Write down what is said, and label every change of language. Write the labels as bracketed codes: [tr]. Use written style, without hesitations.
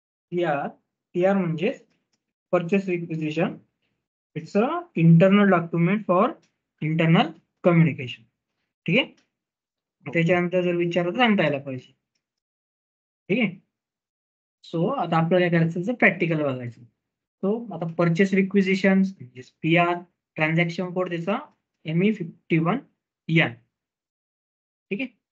[mr] PR म्हणजे purchase requisition. [en] It's a internal document for internal communication. [mr] ठीक आहे. त्याच्यानंतर जर विचारलं तर सांगता यायला पाहिजे. ठीक आहे. सो आता आपल्याला काय करायचं, प्रॅक्टिकल बघायचं. सो आता purchase requisition PR, transaction code त्याचा ME51ER. ठीक आहे.